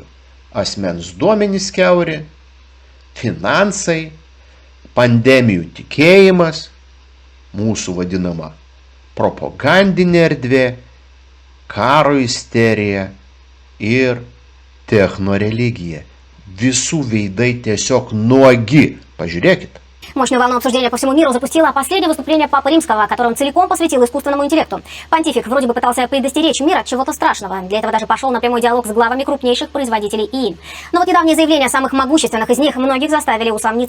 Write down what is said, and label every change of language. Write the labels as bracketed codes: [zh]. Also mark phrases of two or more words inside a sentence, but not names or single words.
[lt] Asmens duomenys kiauri, finansai, pandemijų tikėjimas, mūsų vadinama propagandinė erdvė, karo isterija ir technoreligija. Visų veidai tiesiog nuogi. [ru] Пожалейте. Мощную волну обсуждения по всему миру запустило последнее выступление Папы Римского, которое он целиком посвятил искусственному интеллекту. Понтифик вроде бы пытался предостеречь мир от чего-то страшного. Для этого даже пошел на прямой диалог с главами крупнейших производителей ИИ. Но вот недавние заявления самых могущественных из них многих заставили усомниться.